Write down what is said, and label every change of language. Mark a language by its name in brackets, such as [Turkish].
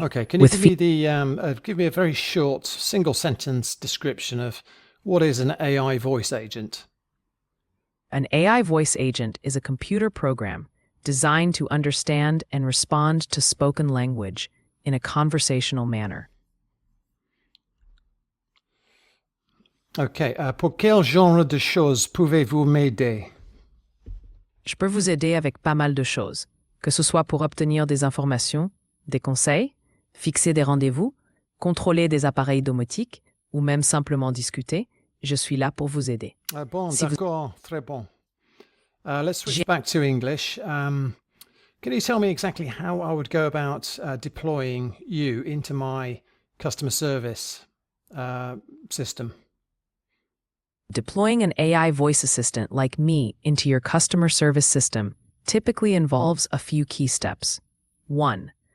[English] Okay, can you give me a very short single sentence description of what is an AI voice agent? An AI voice agent is a computer program designed to understand and respond to spoken language in a conversational manner. [French] Okay, pour quel genre de choses pouvez-vous m'aider? Je peux vous aider avec pas mal de choses, que ce soit pour obtenir des informations, des conseils, fixer des rendez-vous, contrôler des appareils domotiques ou même simplement discuter. Je suis là pour vous aider. Bon, d'accord, très bon. [English] Let's switch back to English. Can you tell me exactly how I would go about deploying you into my customer service system? Deploying an AI voice assistant like me into your customer service system typically involves a few key steps. 1.